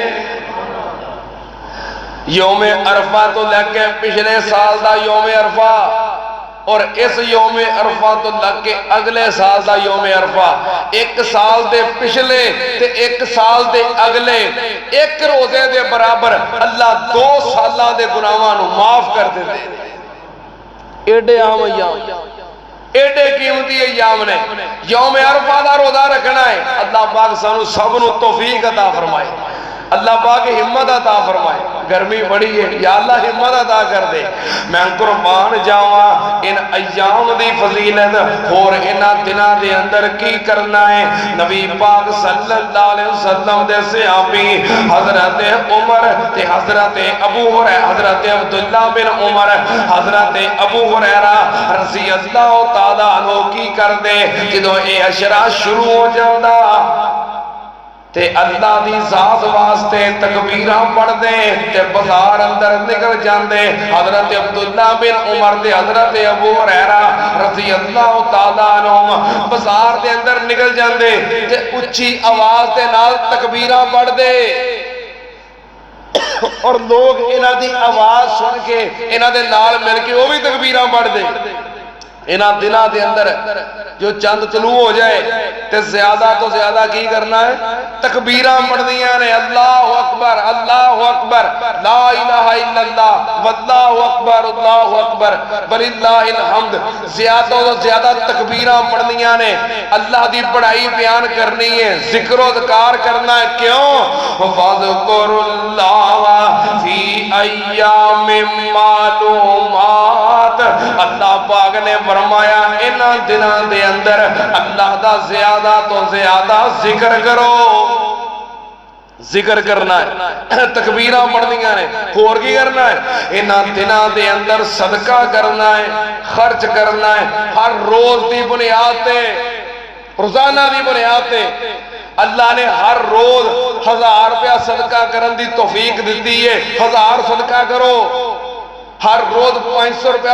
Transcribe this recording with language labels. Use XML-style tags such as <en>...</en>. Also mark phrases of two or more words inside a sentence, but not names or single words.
<pa>یوم عرفہ تو لگ کے پچھلے سال دا یوم عرفہ اور اس یوم عرفہ تو لگ کے اگلے سال دا یوم عرفہ ایک سال دے پچھلے تے ایک سال دے اگلے ایک روزے دے برابر اللہ 2 سالہ دے گناہاں نو معاف کر دے ایڈے عام ایام ایڈے قیمتی ایام نے یوم عرفہ دا روزہ رکھنا ہے اللہ پاک سانو سب نو توفیق عطا فرمائے اللہ پاک ہمت عطا فرمائے گرمی بڑی ہے یا اللہ ہمت عطا کر دے میں قربان جاواں ان ایام دی فضیلت اور ان دناں دے اندر کی کرنا ہے نبی پاک صلی اللہ علیہ وسلم دے صحابی حضرت عمر تے حضرت ابو ہریرہ حضرت عبداللہ بن عمر حضرت ابو ہریرہ رضی اللہ تعالیٰ عنہ کی کر دے جدو اے اشرا شروع ہو جاندہ تے اللہ دی ذات واسطے تکبیراں پڑھ دے تے بازار اندر نکل جاندے حضرت عبداللہ بن عمر دے حضرت ابو ہریرہ رضی اللہ تعالیٰ عنہ بازار دے اندر نکل جاندے تے اچھی آواز دے نال تکبیراں پڑھ دے اور لوگ انہاں دی آواز سن کے انہاں دے نال مل کے وہ بھی تکبیراں پڑھ دے انہاں دنوں دے اندر جو چند طلوع ہو جائے تے زیادہ تو زیادہ کی کرنا ہے تکبیراں پڑھنیاں نے</pa> <ar>اللہ اکبر لا الہ الا اللہ واللہ اکبر وللہ الحمد</ar> <pa>زیادہ تو زیادہ تکبیراں پڑھنیاں نے اللہ دی بڑائی بیان کرنی ہے ذکر و اذکار کرنا ہے کیوں</pa> <ar>وَاذْكُرُ اللَّهَ فِي أَيَّامٍ مَّعْلُومَاتٍ</ar> <pa>اللہ پاک نے فرمایا انہاں دنوں دے اندر اللہ دا زیادہ تو زیادہ ذکر کرو ذکر کرنا ہے تکبیراں پڑھنیاں نے اور کی کرنا ہے انہاں دنوں دے اندر صدقہ کرنا ہے خرچ کرنا ہے ہر روز دی بنیاد تے روزانہ دی بنیاد تے اللہ نے ہر روز 1000 روپیہ صدقہ کرن دی توفیق دیتی ہے 1000 صدقہ کرو ہر روز 500 روپیہ</pa>